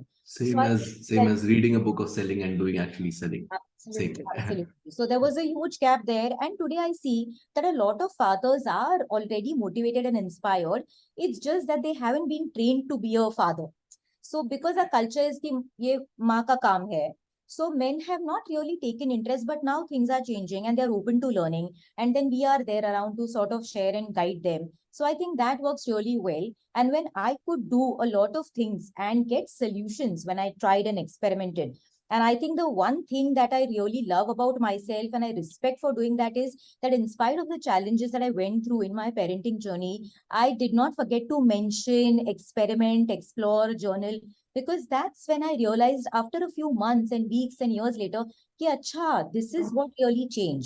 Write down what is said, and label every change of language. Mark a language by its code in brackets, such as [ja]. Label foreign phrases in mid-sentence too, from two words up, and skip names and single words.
[en] So Same I as think reading a book of selling and doing actually selling. Same. absolutely, absolutely. So there was a huge gap there. And today I see that a lot of fathers are already motivated and inspired. It's just that they haven't been trained to be a father. So because our culture is [hi] कि ये माँ का काम है. [en] So men have not really taken interest, but now things are changing and they're open to learning. And then we are there around to sort of share and guide them. So I think that works really well. And when I could do a lot of things and get solutions when I tried and experimented, and I think the one thing that I really love about myself and I respect for doing that is that in spite of the challenges that I went through in my parenting journey, I did not forget to mention, experiment, explore, journal, because that's when I realized after a few months and weeks and years later, [hi] कि, अच्छा, [en] this is what really changed.